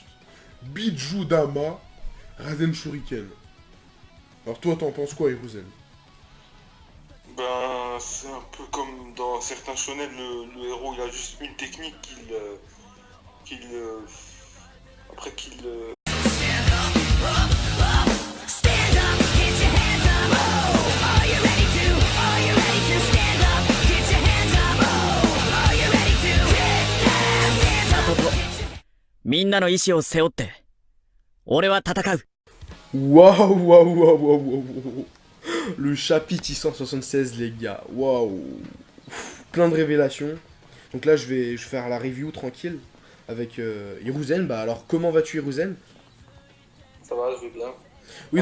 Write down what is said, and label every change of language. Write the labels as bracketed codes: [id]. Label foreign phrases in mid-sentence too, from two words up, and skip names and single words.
[fr] Bijudama Rasen Shuriken. Alors toi t'en penses quoi, Hiruzen? Ben, c'est un peu comme dans certains shonen, le héros il a juste une technique après qu'il [ja] みんなの意志を背負って、俺は戦う。 [fr] Waouh. Le chapitre 676, les gars. Waouh. Plein de révélations. Donc là, je vais faire la review tranquille avec Hiruzen. Bah alors, comment vas-tu, Hiruzen? Ça va, je vais bien. Oui,